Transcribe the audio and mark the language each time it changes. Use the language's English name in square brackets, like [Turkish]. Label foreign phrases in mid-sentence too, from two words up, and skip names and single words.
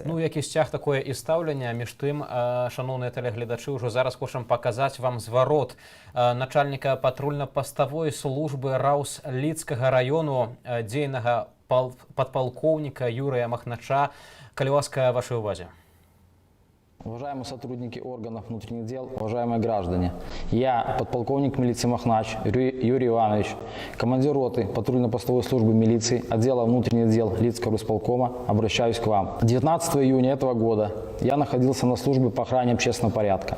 [Belarusian] Ну, які сцяг, такое і стаўленне. Між тым, шаноўныя тэлегледачы, ўжо зараз хочам паказаць вам зварот начальніка патрульна-паставой службы РАУС Лідскага раёну, дзейнага падпалкоўніка Юрыя Махнача. Калі ласка, вашай увазе. [Russian] Уважаемые сотрудники органов внутренних дел, уважаемые граждане, я, подполковник милиции Махнач Юрий Иванович, командир роты патрульно-постовой службы милиции отдела внутренних дел Лидского русполкома, обращаюсь к вам. 19 июня этого года я находился на службе по охране общественного порядка.